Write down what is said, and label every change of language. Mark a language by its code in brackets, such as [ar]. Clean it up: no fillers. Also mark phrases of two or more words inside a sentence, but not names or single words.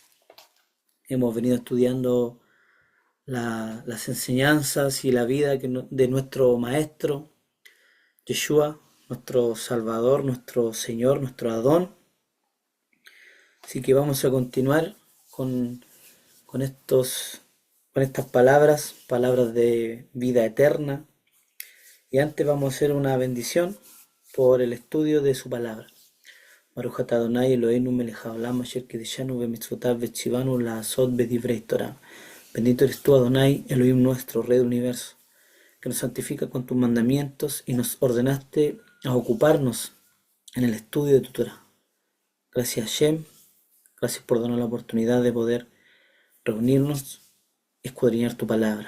[es] Hemos venido estudiando las enseñanzas y la vida de nuestro Maestro, Yeshua, nuestro Salvador, nuestro Señor, nuestro Adón. Así que vamos a continuar con estas palabras de vida eterna. Y antes vamos a hacer una bendición por el estudio de su palabra. [he] ברוך אתה אדוני אלוהינו מלך העולם אשר קדשנו במצוותיו וציוונו לעשות בדברי תורה. [es] Bendito eres tú, Adonai, Elohim nuestro, Rey del universo, que nos santifica con tus mandamientos y nos ordenaste a ocuparnos en el estudio de tu Torah. Gracias, Hashem. Gracias por darnos la oportunidad de poder reunirnos y escudriñar tu palabra.